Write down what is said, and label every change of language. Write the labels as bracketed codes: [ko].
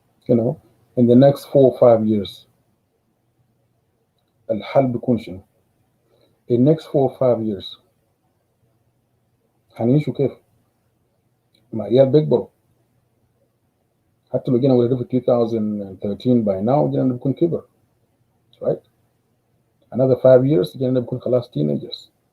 [en] You know, in the next 4 or 5 years [ar] الحل بيكون شنو؟ [en] in next 4 or 5 years [ar] هنعيشوا كيف؟ مع عيال بيكبروا. حتى لو جينا ولدنا في 2013 [en] by now [ar] جينا بنكون كبر, right? [en] Another 5 years [ar] جينا بنكون خلاص [en] teenagers.